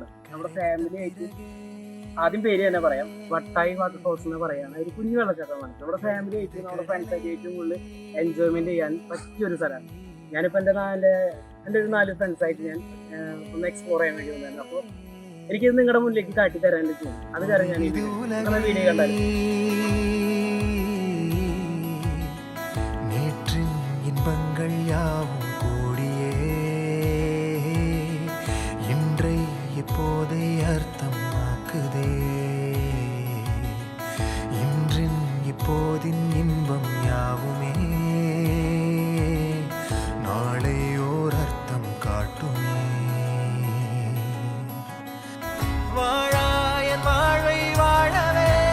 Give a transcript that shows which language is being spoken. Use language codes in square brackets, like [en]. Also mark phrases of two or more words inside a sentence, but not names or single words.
[ml] നമ്മുടെ ഫാമിലി ആയിട്ട് ആദ്യം പേര് തന്നെ പറയാം, വട്ടായി വാട്ടർഫോൾസ് എന്ന് പറയാണ്. ഒരു കുഞ്ഞു വെള്ളച്ചാട്ടമാണ്. നമ്മുടെ ഫാമിലി ആയിട്ട് നമ്മുടെ ഫ്രണ്ട്സൊക്കെ ഏറ്റവും കൂടുതൽ എൻജോയ്മെന്റ് ചെയ്യാൻ പറ്റിയൊരു സ്ഥലമാണ്. ഞാനിപ്പോൾ എൻ്റെ ഒരു 4 ഫ്രണ്ട്സായിട്ട് ഞാൻ ഒന്ന് എക്സ്പ്ലോർ ചെയ്യാൻ വേണ്ടി വന്നതാണ്. അപ്പോൾ എനിക്കിത് നിങ്ങളുടെ മുന്നിലേക്ക് കാട്ടി തരാൻ പറ്റും. അത് കാരണം ഞാൻ വീഡിയോ കണ്ടായിരുന്നു. [ta] இன்பங்கள் யாவும் கூடியே இன்றை இப்போதை அர்த்தமாக்குதே இன்றின் இப்போதின் இன்பம் யாவுமே நாளை ஓர் அர்த்தம் காட்டுமே வாழாயன் வாழ்வை வாழவே